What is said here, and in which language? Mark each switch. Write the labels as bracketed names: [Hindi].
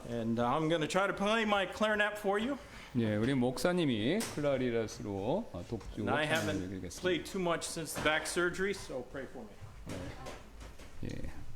[English] And I'm going to try to play my clarinet for you. [Korean] 예, 우리 목사님이 클라리넷으로 독주 [English] And I haven't [Korean] 드리겠습니다. [English] played too much since the back surgery, so pray for me. [Korean] 예.